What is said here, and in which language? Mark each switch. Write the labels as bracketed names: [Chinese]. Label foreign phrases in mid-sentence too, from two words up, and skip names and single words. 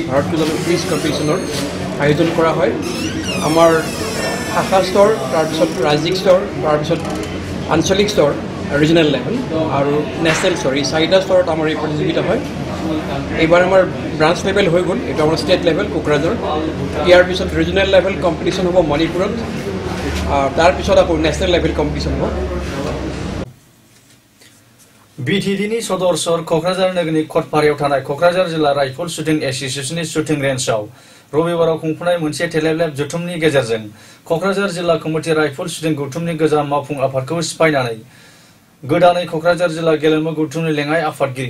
[Assamese] ভাৰত জানো [English] quiz competition [Assamese] আয়োজন কৰা হয় আমাৰ শাখা স্তৰ তাৰপিছত ৰাজ্যিক স্তৰ তাৰপিছত আঞ্চলিক স্তৰ [English] regional level [Assamese] আৰু নেশ্যনেল স্তৰ এই চাৰিটা স্তৰত আমাৰ এই প্ৰতিযোগিতা হয় এইবাৰ আমাৰ [English] branch level [Assamese] হৈ গ'ল এইটো আমাৰ [English] state level [Assamese] কোকৰাঝাৰ ইয়াৰ পিছত [English] regional level competition [Assamese] হ'ব মণিপুৰত তাৰপিছত আকৌ [English] national level competition [Assamese] হ'ব [Bodo] बिटिएडिनि सदर सहर कक्राझार नोगोरनि कटपारायाव थानाय कक्राझार जिल्ला राइफल शुटिं एसोसिएशननि [English] shooting range [Bodo] रबिबाराव खुंफुनाय मोनसे टेलेबलेब जथुमनि गेजेरजों कक्राझार जिल्ला कमिटि राइफल शुटिं गौथुमनि गोजाम मावफुं आफादखौ सिफायनानै गोदानै कक्राझार जिल्ला गेलेमु गौथुमनि लेङाइ आफादगिरि